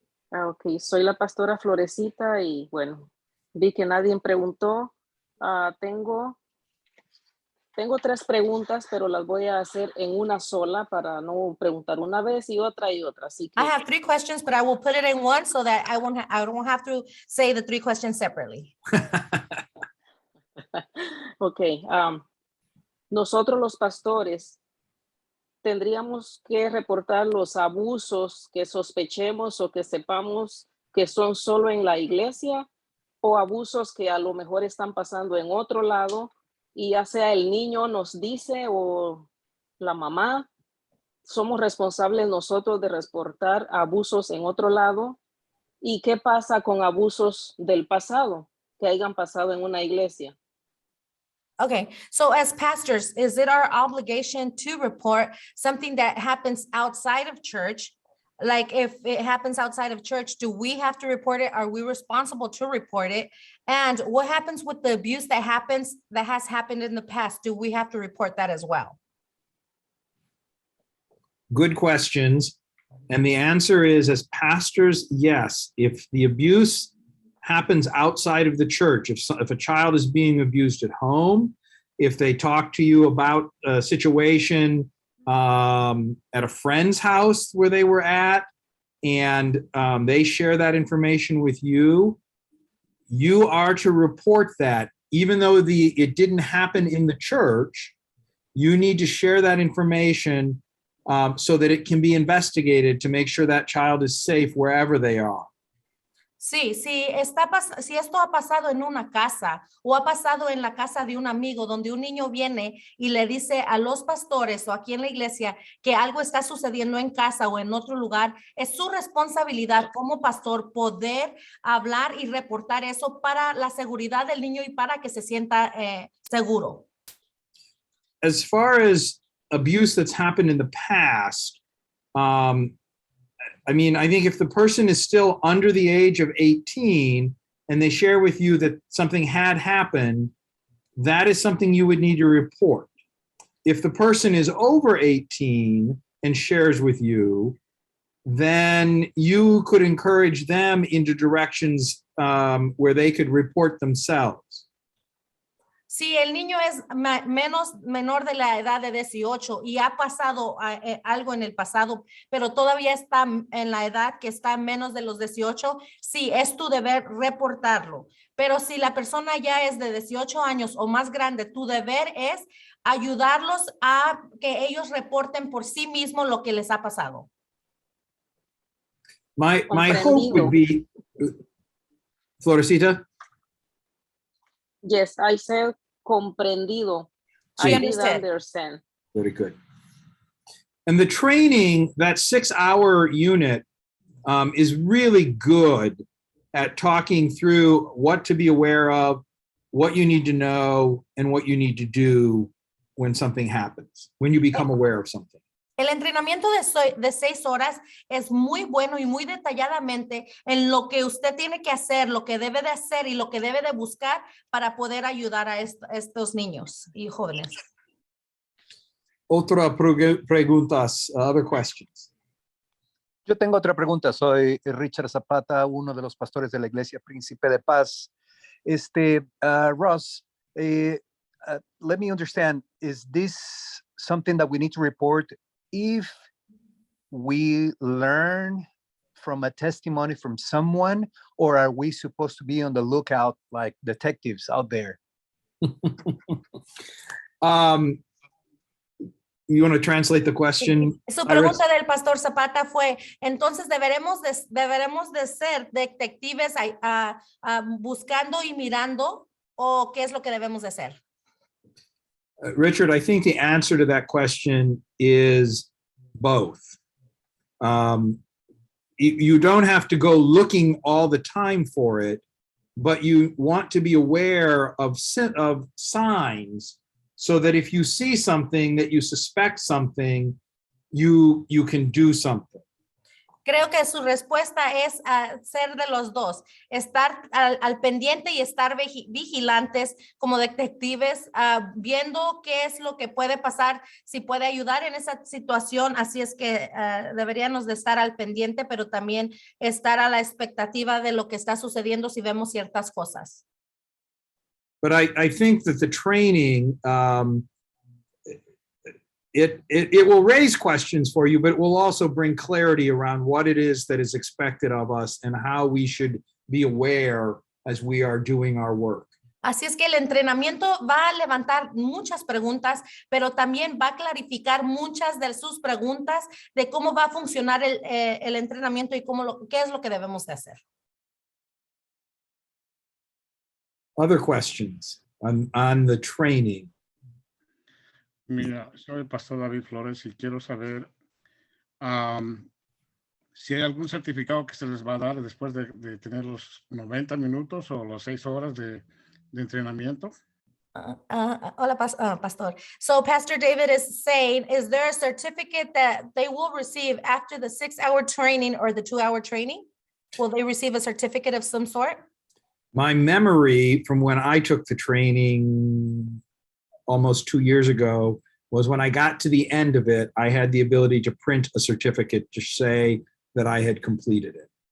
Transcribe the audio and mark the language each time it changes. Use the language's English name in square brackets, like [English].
[Spanish] Ok, soy la pastora Florecita y bueno, vi que nadie preguntó. Tengo 3 preguntas, pero las voy a hacer en una sola para no preguntar una vez y otra. Así que, [English] I have 3 questions, but I will put it in one so that I don't have to say the 3 questions separately. [Spanish] ok, nosotros los pastores tendríamos que reportar los abusos que sospechemos o que sepamos que son solo en la iglesia, o abusos que a lo mejor están pasando en otro lado y ya sea el niño nos dice o la mamá. Somos responsables nosotros de reportar abusos en otro lado. ¿Y qué pasa con abusos del pasado que hayan pasado en una iglesia? [English] Okay, so as pastors, is it our obligation to report something that happens outside of church? Like if it happens outside of church, do we have to report it? Are we responsible to report it? And what happens with the abuse that has happened in the past? Do we have to report that as well? Good questions. And the answer is, as pastors, yes. If the abuse happens outside of the church, if a child is being abused at home, if they talk to you about a situation at a friend's house where they were at, and they share that information with you, you are to report that. Even though it didn't happen in the church, you need to share that information so that it can be investigated to make sure that child is safe wherever they are. [Spanish] Sí, si esto ha pasado en una casa o ha pasado en la casa de un amigo donde un niño viene y le dice a los pastores o aquí en la iglesia que algo está sucediendo en casa o en otro lugar, es su responsabilidad como pastor poder hablar y reportar eso para la seguridad del niño y para que se sienta seguro. [English] As far as abuse that's happened in the past, I mean, I think if the person is still under the age of 18 and they share with you that something had happened, that is something you would need to report. If the person is over 18 and shares with you, then you could encourage them into directions where they could report themselves. [Spanish] Si el niño es menor de la edad de 18 y ha pasado algo en el pasado, pero todavía está en la edad que está menos de los 18, sí, es tu deber reportarlo. Pero si la persona ya es de 18 años o más grande, tu deber es ayudarlos a que ellos reporten por sí mismos lo que les ha pasado. [English] My hope would be, Florecita? Yes, I said [Spanish] comprendido. Sí. [English] I did understand. Very good. And the training, that 6-hour unit, is really good at talking through what to be aware of, what you need to know, and what you need to do when something happens, when you become aware of something. [Spanish] El entrenamiento de 6 horas es muy bueno y muy detalladamente en lo que usted tiene que hacer, lo que debe de hacer y lo que debe de buscar para poder ayudar a estos niños y jóvenes. Otra preguntas, [English] other questions. [Spanish] Yo tengo otra pregunta. Soy Richard Zapata, uno de los pastores de la Iglesia Príncipe de Paz. [English] Russ, let me understand, is this something that we need to report if we learn from a testimony from someone, or are we supposed to be on the lookout like detectives out there? You want to translate the question? [Spanish] Su pregunta del pastor Zapata fue, entonces deberemos de ser detectives buscando y mirando, o qué es lo que debemos de hacer? [English] Richard, I think the answer to that question is both. You don't have to go looking all the time for it, but you want to be aware of signs so that if you see something that you suspect something, you can do something. [Spanish] Creo que su respuesta es ser de los dos, estar al pendiente y estar vigilantes como detectives, viendo qué es lo que puede pasar, si puede ayudar en esa situación. Así es que deberíamos de estar al pendiente, pero también estar a la expectativa de lo que está sucediendo si vemos ciertas cosas. [English] But I think that the training, it will raise questions for you, but it will also bring clarity around what it is that is expected of us and how we should be aware as we are doing our work. [Spanish] Así es que el entrenamiento va a levantar muchas preguntas, pero también va a clarificar muchas de sus preguntas de cómo va a funcionar el entrenamiento y qué es lo que debemos de hacer. [English] Other questions on the training? [Spanish] Mira, soy el pastor David Flores y quiero saber si hay algún certificado que se les va a dar después de tener los 90 minutos o las 6 horas de entrenamiento. Hola, Pastor. [English] So Pastor David is saying, is there a certificate that they will receive after the 6-hour training or the 2-hour training? Will they receive a certificate of some sort? My memory from when I took the training almost 2 years ago was when I got to the end of it, I had the ability to print a certificate to say that I had completed it.